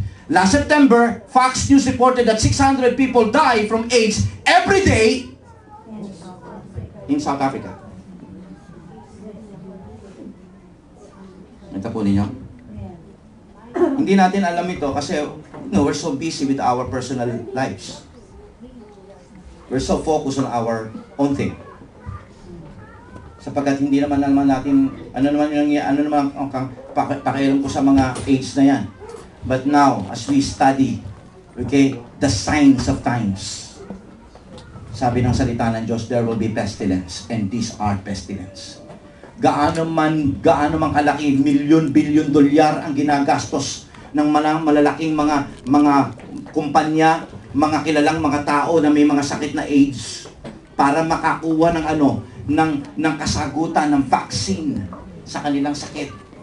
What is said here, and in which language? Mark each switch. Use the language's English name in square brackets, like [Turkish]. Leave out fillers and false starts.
[English] Last September, Fox News reported that 600 people die from AIDS every day in South Africa. [Filipino] Ito po ninyo. Hindi natin alam ito kasi [English] we're so busy with our personal lives. We're so focused on our own thing. [Filipino] Sapagkat hindi naman natin ano naman ang pakialam ko sa mga AIDS na yan. [English] But now, as we study, okay, the signs of times, [Filipino] sabi ng salita ng Diyos, [English] there will be pestilence, and these are pestilence. [Filipino] Gaano man kalaki, milyon-bilyon dolyar ang ginagastos ng malalaking mga kumpanya, mga kilalang mga tao na may mga sakit na AIDS para makakuha ng kasagutan ng vaccine sa kanilang sakit.